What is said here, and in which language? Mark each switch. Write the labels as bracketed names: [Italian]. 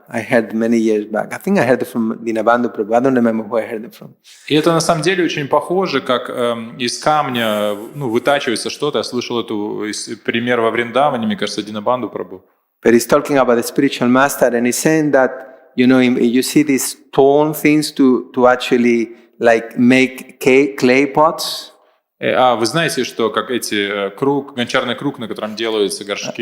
[English] I heard many years back. I think I heard it from Dinabandhu Prabhu. I don't remember who I heard it from. [Russian] И это на самом деле очень похоже, как из камня вытачивается что-то. Я слышал эту пример во Вриндаване, мне кажется, Динабанду Прабhu. [English] But he's talking about the spiritual master, and he's saying that, you know, you see these stone things to actually like make clay pots. [Russian] Вы знаете, что как эти гончарный круг, на котором делаются горшки.